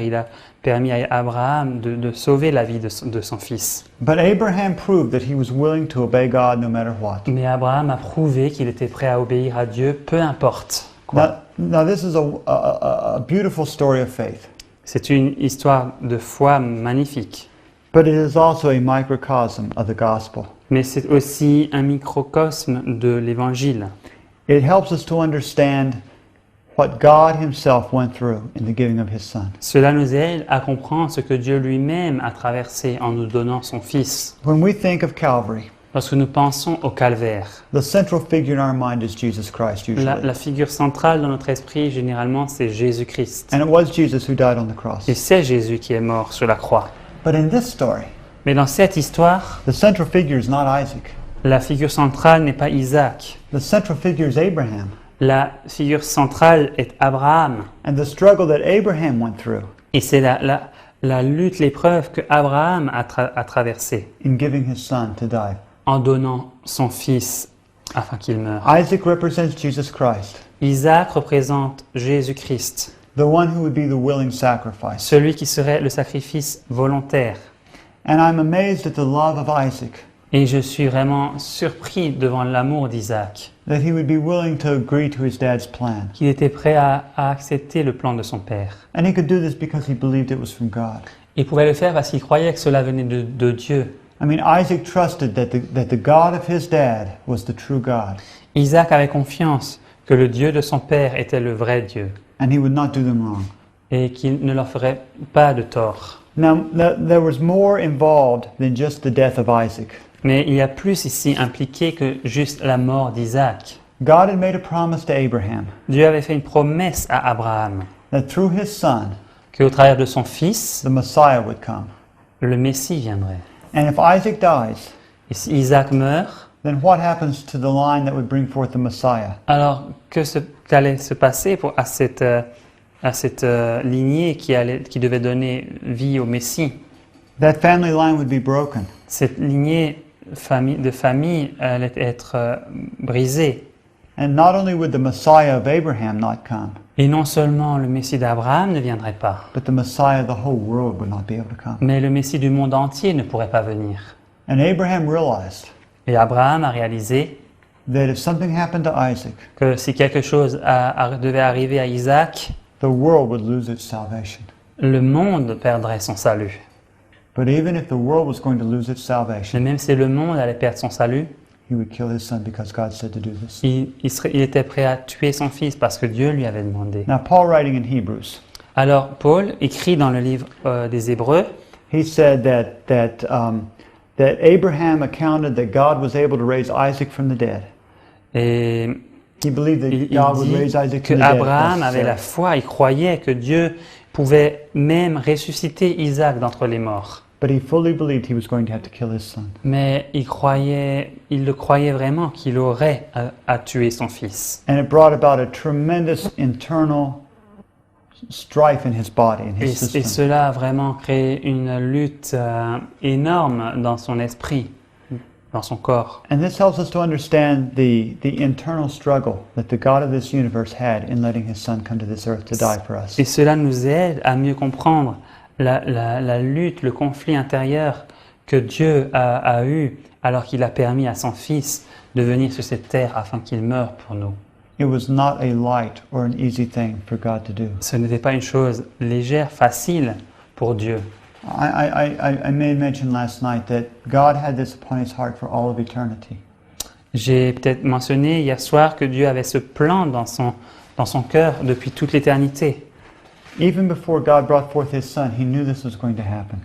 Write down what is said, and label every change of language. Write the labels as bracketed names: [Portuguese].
[French] Il a permis à Abraham de sauver la vie de son fils. [English] But Abraham proved that he was willing to obey God no matter what. [French] Mais Abraham a prouvé qu'il était prêt à obéir à Dieu, peu importe quoi. [English] Now this is a beautiful story of faith. [French] C'est une histoire de foi magnifique. [English] But it is also a microcosm of the gospel. [French] Mais c'est aussi un microcosme de l'Évangile. [English] It helps us to understand what God himself went through in the giving of his son. [French] Cela nous aide à comprendre ce que Dieu lui-même a traversé en nous donnant son Fils. [English] When we think of Calvary, [French] Lorsque nous pensons au calvaire, [English] the central figure in our mind is Jesus Christ usually. [French] la figure centrale dans notre esprit, généralement, c'est Jésus-Christ. [English] And it was Jesus who died on the cross. [French] Et c'est Jésus qui est mort sur la croix. [English] But in this story, [French] Mais dans cette histoire, [English] the central figure is not Isaac. [French] la figure centrale n'est pas Isaac. [English] The central figure is Abraham. [French] La figure centrale est Abraham. [English] And the struggle that Abraham went through [French] Et c'est la lutte, l'épreuve que Abraham a traversée [English] in giving his son to die. [French] en donnant son fils afin qu'il meure. [English] Isaac represents Jesus Christ, [French] Isaac représente Jésus-Christ, [English] the one who would be the willing sacrifice. [French] celui qui serait le sacrifice volontaire. [English] And I'm amazed at the love of Isaac, [French] Et je suis vraiment surpris devant l'amour d'Isaac, [English] that he would be willing to agree to his dad's plan. [French] qu'il était prêt à accepter le plan de son père. [English] And he could do this because he believed it was from God. [French] Il pouvait le faire parce qu'il croyait que cela venait de Dieu. [English] I mean, Isaac trusted that the God of his dad was the true God, [French] Isaac avait confiance que le Dieu de son père était le vrai Dieu [English] and he would not do them wrong. [French] et qu'il ne leur ferait pas de tort. [English] Now, there was more involved than just the death of Isaac. [French] Mais il y a plus ici impliqué que juste la mort d'Isaac. [English] God had made a promise to Abraham [French] Dieu avait fait une promesse à Abraham [English] that through his son, [French] qu'au travers de son fils, [English] the Messiah would come. [French] le Messie viendrait. [English] And if Isaac dies, [French] Et si Isaac meurt, [English] then what happens to the line that would bring forth the Messiah? [French] alors qu'allait se passer à cette lignée qui devait donner vie au Messie? [English] That family line would be broken. [French] Cette lignée de famille allait être brisée. [English] And not only would the Messiah of Abraham not come, [French] Et non seulement le Messie d'Abraham ne viendrait pas, [English] but the Messiah of the whole world would not be able to come. [French] mais le Messie du monde entier ne pourrait pas venir. [English] And Abraham realized [French] Et Abraham a réalisé [English] that if something happened to Isaac, [French] que si quelque chose devait arriver à Isaac, [English] the world would lose its salvation. [French] le monde perdrait son salut. [English] But even if the world was going to lose its [French] Mais [English] salvation, [French] même si le monde allait perdre son salut, [English] he would kill his son because God said to do this. [French] il était prêt à tuer son fils parce que Dieu lui avait demandé. [English] Now, Paul writing in Hebrews, [French] Alors Paul écrit dans le livre des Hébreux, [English] he said that Abraham accounted that God was able to raise Isaac from the dead. [French] et [English] He believed that [French] il [English] God would [French] dit [English] raise Isaac [French] que [English] from the dead. [French] Abraham avait la foi, il croyait que Dieu pouvait même ressusciter Isaac d'entre les morts. [English] But he fully believed he was going to have to kill his son. [French] Mais il le croyait vraiment qu'il aurait à tuer son fils. [English] And it brought about a tremendous internal strife in his body, in [French] Et [English] his system. [French] cela a vraiment créé une lutte énorme dans son esprit, dans son corps. [English] And this helps us to understand the internal struggle that the God of this universe had in letting his son come to this earth to die for us. [French] Et cela nous aide à mieux comprendre la lutte, le conflit intérieur que Dieu a eu alors qu'il a permis à son fils de venir sur cette terre afin qu'il meure pour nous. [English] It was not a light or an easy thing for God to do. [French] Ce n'était pas une chose légère, facile pour Dieu. [English] I made mention last night that God had this upon his heart for all of eternity. [French] J'ai peut-être mentionné hier soir que Dieu avait ce plan dans son cœur depuis toute l'éternité. [English] Even before God brought forth his son, he knew this was going to happen.